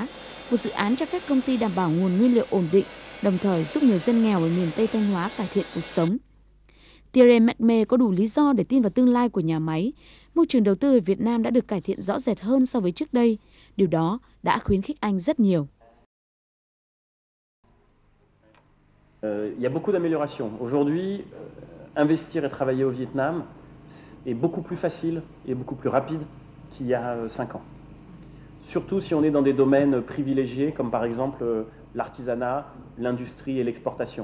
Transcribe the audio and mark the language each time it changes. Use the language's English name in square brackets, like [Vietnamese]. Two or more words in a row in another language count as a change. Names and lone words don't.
[Vietnamese] Một dự án cho phép công ty đảm bảo nguồn nguyên liệu ổn định, đồng thời giúp người dân nghèo ở miền Tây Thanh Hóa cải thiện cuộc sống. Thierry McMay có đủ lý do để tin vào tương lai của nhà máy. Môi trường đầu tư ở Việt Nam đã được cải thiện rõ rệt hơn so với trước đây. Điều đó đã khuyến khích anh rất nhiều. [French] Il y a beaucoup d'améliorations. Aujourd'hui, investir et travailler au Vietnam est beaucoup plus facile et beaucoup plus rapide qu'il y a 5 ans. Surtout si on est dans des domaines privilégiés comme par exemple l'artisanat, l'industrie et l'exportation.